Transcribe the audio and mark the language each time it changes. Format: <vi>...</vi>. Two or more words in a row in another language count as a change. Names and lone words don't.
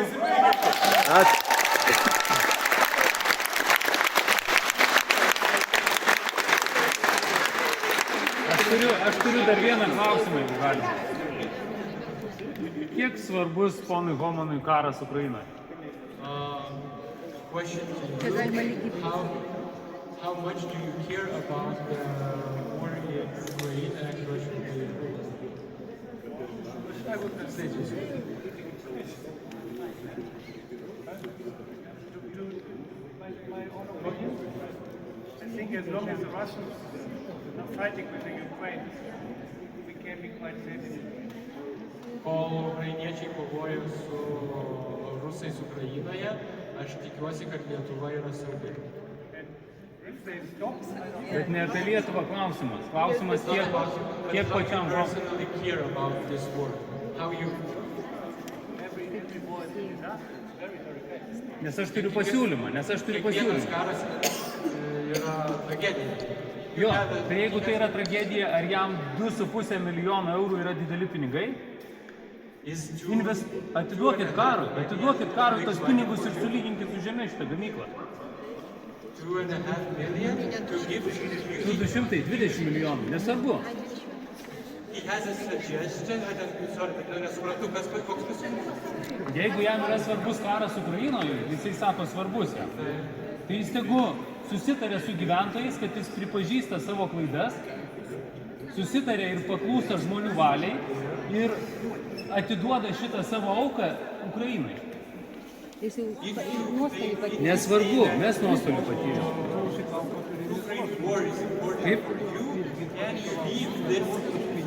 <lt>Ačiū. Aš turiu dar vieną klausimą, jeigu galima. Kiek svarbus ponui Homanui karas Ukrainoje?</lt> <en>Question to you, how much do you care about the war in Ukraine and Russia? I would not say this. My own opinion, I think as long as the Russians are fighting with the Ukraine, we can be quite safe.</en> <lt>Kol ukrainiečiai kovoja su rusais Ukrainoje, aš tikiuosi, kad Lietuva yra saugi. Bet ne apie Lietuvą klausimas. Klausimas kiek pačiam</lt> <en>personally care about this war. How you...</en> <lt>Nes aš turiu pasiūlymą. Kiekvienas karas yra tragedija. Jo, tai jeigu tai yra tragedija, ar jam 2,5 milijono eurų yra dideli pinigai? Atiduokit karui tos pinigus ir sulyginkit su žeme šitą gamyklą.</lt> <en>2,5 million to give</en> <lt>220 milijonų, nesvarbu.</lt> <en>He has a suggestion,</en> <lt>nesuprantu, koks pasiūlymas. Jeigu jam yra svarbus karas Ukrainoje, jisai sako svarbus jam, tai jis tegu susitarė su gyventojais, kad jis pripažįsta savo klaidas, susitarė ir paklūsta žmonių valiai ir atiduoda šitą savo auką Ukrainai. Nesvarbu, mes nuostolių patyrėme. Kaip?</lt>